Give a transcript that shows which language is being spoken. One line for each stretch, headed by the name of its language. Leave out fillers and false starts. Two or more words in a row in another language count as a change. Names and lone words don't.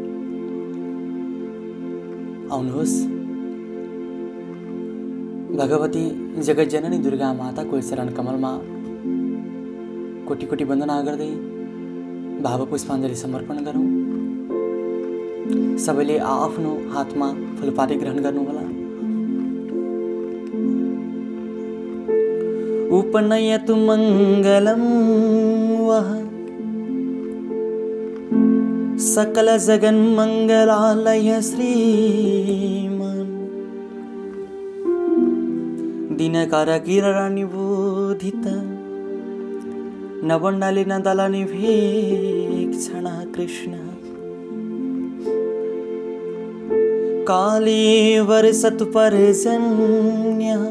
Nepali: आउनुहोस् भगवती जगज्जननी दुर्गा माताको चरण कमलमा कोटि कोटि वन्दना गर्दै भाव पुष्पाञ्जली समर्पण गरौँ। सबैले आफ्नो हातमा फुलपाती ग्रहण गर्नुहोला।
Sanskrit: उपनयतु मङ्गलं वः सकल जगन्मङ्गलालय श्रीमान् दिनकर किरणनिबोधित नवण्डालिन दलनिभीक्षण कृष्ण काले वर्षतु पर्जन्य